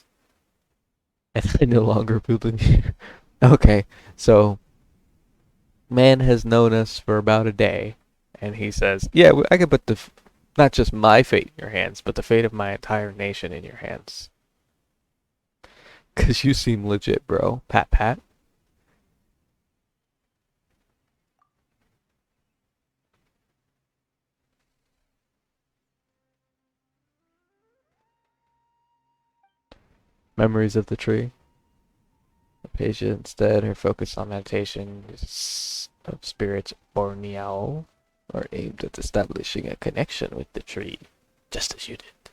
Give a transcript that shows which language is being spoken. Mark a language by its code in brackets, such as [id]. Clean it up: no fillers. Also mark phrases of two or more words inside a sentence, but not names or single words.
[en] And I no longer believe you. Okay, so man has known us for about a day, and he says, "Yeah, I could put not just my fate in your hands, but the fate of my entire nation in your hands." Cause you seem legit, bro. Pat, pat. Memories of the tree. The patient instead, her focus on meditation of spirits Borneal are aimed at establishing a connection with the tree, just as you did.